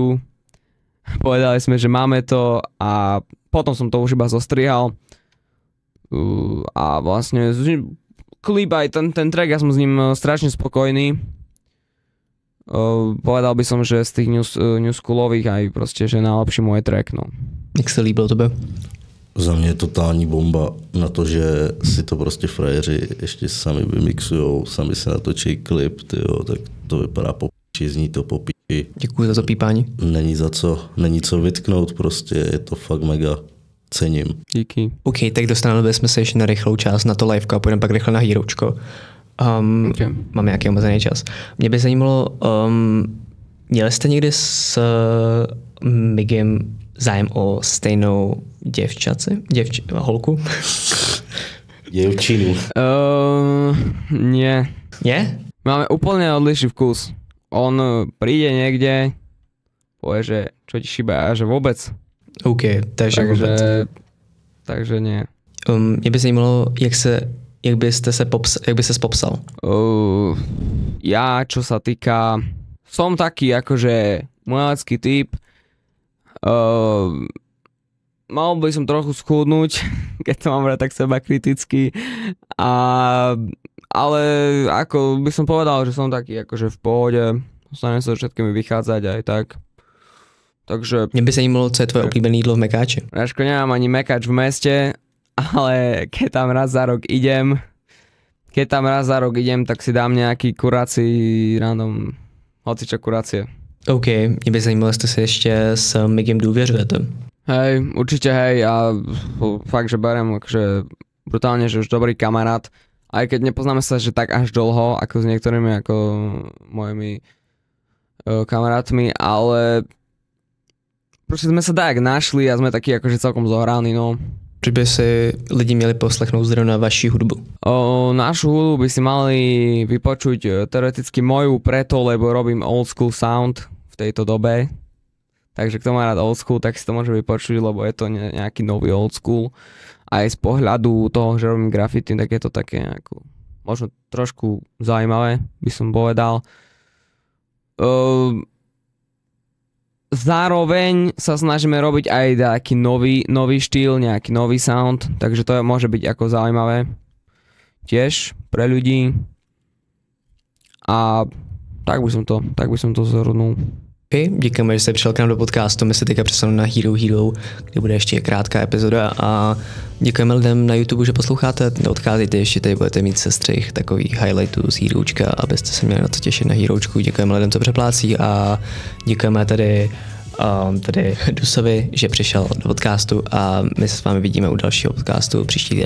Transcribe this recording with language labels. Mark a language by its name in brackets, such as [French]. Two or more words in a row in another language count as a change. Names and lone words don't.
[Slovak] Povedali sme, že máme to a potom som to už iba zostrihal. A vlastne klip aj ten track, ja som s ním strašne spokojný. Povedal by som, že z tých new schoolových aj proste, že najlepší môj track, no. [Czech] Jak se líbil tebe? Za mě je totální bomba na to, že si to prostě frajeři ještě sami vymixujou, sami se natočí klip, tyjo, tak to vypadá po piči, zní to po piči. Děkuji za to pípání. Není co vytknout, prostě je to fakt mega. Cením. Díky. OK, tak dostaneme bychom se ještě na rychlou část na to liveko a půjdeme pak rychle na Heročko. Okay. Mám nějaký omezený čas. Mě by zajímalo, měli jste někdy s Migem zájem o stejnou holku? Děvčinu. [Slovak] Nie. Nie? Máme úplne odlišný vkus. On príde niekde, povie, že čo ti šíba a že vôbec. [Czech] OK, takže vůbec. [Slovak] Takže nie. [Czech] Mě by zajímalo, jak by ses popsal? [Slovak] Ja, čo sa týka, som taký akože umelecký typ. Mal by som trochu schudnúť, keď to mám brať tak seba kriticky. Ale ako by som povedal, že som taký akože v pohode. Snažím sa všetkými vychádzať aj tak. Takže... [Czech] Mě by zajímalo, co je tvoje oblíbené jídlo v Mekáči. [Slovak] Ráško, nemám ani Mekáč v meste, ale keď tam raz za rok idem, tak si dám nejaký kurací random, hocičo kurácie. [Czech] OK, mě by zajímalo, jestli se ještě s Migem důvěřujete. [Slovak] Hej, určite hej, a fakt, že beriem akože brutálne, že už dobrý kamarát, aj keď nepoznáme sa, že tak až dlho, ako s niektorými ako mojimi kamarátmi, ale proste sme sa tak našli a sme takí akože celkom zohraní, no. [Czech] Proč by si lidi měli poslechnout zrovna vaši hudbu? [Slovak] Našu hudbu by si mali vypočuť teoreticky moju preto, lebo robím [English] old school sound [Slovak] v tejto dobe. Takže kto má rád [English] old school, [Slovak] tak si to môže vypočuť, lebo je to nejaký nový [English] old school. [Slovak] Aj z pohľadu toho, že robím graffiti, tak je to také ako, možno trošku zaujímavé, by som povedal. Zároveň sa snažíme robiť aj taký nový štýl, nejaký nový sound, takže to môže byť ako zaujímavé tiež pre ľudí. A tak by som to zhrnul. [Czech] Děkujeme, že jste přišel k nám do podcastu. My se teďka přesuneme na Hero, kde bude ještě krátká epizoda a děkujeme lidem na YouTube, že posloucháte. Neodcházejte, ještě tady budete mít sestřih takových highlightů z Heročka, abyste se měli na co těšit na Heročku. Děkujeme lidem, co přeplácí a děkujeme tady Dusovi, že přišel do podcastu a my se s vámi vidíme u dalšího podcastu příští den.